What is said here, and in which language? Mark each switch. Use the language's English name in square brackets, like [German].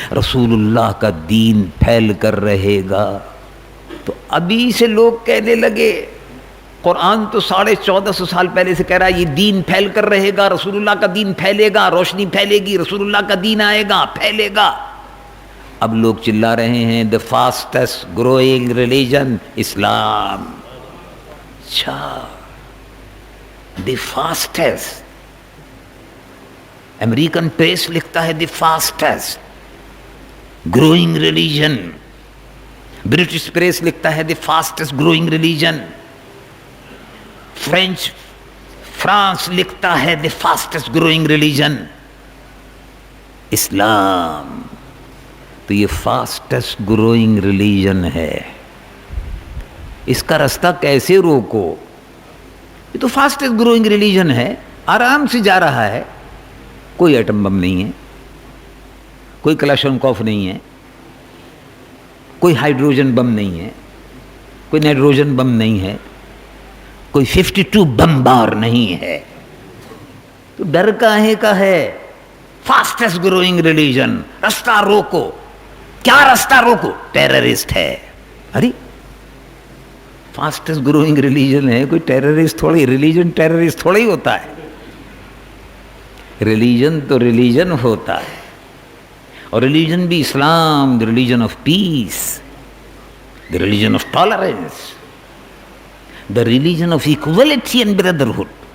[Urdu] رسول اللہ کا دین پھیل کر رہے گا. تو ابھی سے لوگ کہنے لگے، قرآن تو 1450 سال پہلے سے کہہ رہا ہے یہ دین پھیل کر رہے گا، رسول اللہ کا دین پھیلے گا، روشنی پھیلے گی، رسول اللہ کا دین آئے گا، پھیلے گا. اب لوگ چلا رہے ہیں [English] the fastest growing religion [Urdu] اسلام. اچھا، [English] the fastest. [Urdu] امریکن پریس لکھتا ہے [English] the fastest growing religion. [Urdu] British press لکھتا ہے [English] the fastest growing religion. [Urdu] France لکھتا ہے the fastest growing religion اسلام. تو یہ [English] fastest growing religion [Urdu] ہے. اس کا رستہ کیسے روکو؟ یہ تو fastest growing religion ہے، آرام سے جا رہا ہے. کوئی ایٹم بم نہیں ہے، کوئی کلاشنکوف نہیں ہے، کوئی ہائیڈروجن بم نہیں ہے، کوئی نائٹروجن بم نہیں ہے، کوئی 52 بم بار نہیں ہے. تو ڈر کاہے کا ہے؟ Fastest growing religion. رستہ روکو. کیا رستہ روکو؟ ٹیررسٹ ہے. ارے فاسٹسٹ گروئنگ ریلیجن ہے، کوئی ٹیررسٹ تھوڑی، ریلیجن ٹیررسٹ تھوڑا ہی ہوتا ہے. ریلیجن تو ریلیجن ہوتا ہے، اور ریلیجن بھی اسلام، [English] the religion of peace, the religion of tolerance, the religion of equality and brotherhood.